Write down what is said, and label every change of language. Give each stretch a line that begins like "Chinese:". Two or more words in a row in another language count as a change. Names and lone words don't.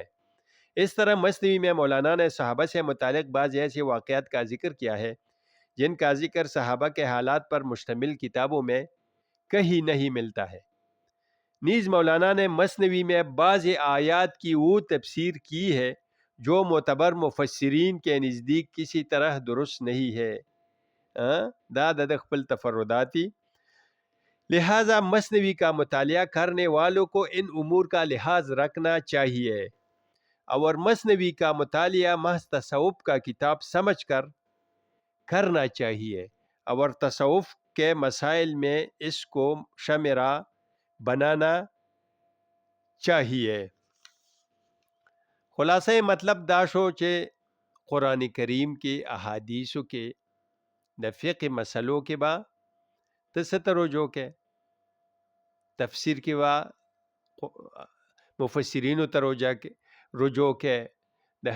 Urdu: اس طرح مثنوی میں مولانا نے صحابہ سے متعلق بعض ایسے واقعات کا ذکر کیا ہے جن کا ذکر صحابہ کے حالات پر مشتمل کتابوں میں کہیں نہیں ملتا ہے. نیز مولانا نے مثنوی میں بعض آیات کی وہ تفسیر کی ہے جو معتبر مفسرین کے نزدیک کسی طرح درست نہیں ہے.
Pashto: دا د خپل تفرداتی.
Urdu: لہذا مثنوی کا مطالعہ کرنے والوں کو ان امور کا لحاظ رکھنا چاہیے، اور مثنوی کا مطالعہ محض تصوف کا کتاب سمجھ کر کرنا چاہیے، اور تصوف کے مسائل میں اس کو شمرہ بنانا چاہیے.
Pashto: خلاصه مطلب دا شو چې قرآن کریم کې احادیثو کې د فقه مسلو کې با ته څه ته رجوع کې تفسیر کې با مفسرینو ته رجوع کې د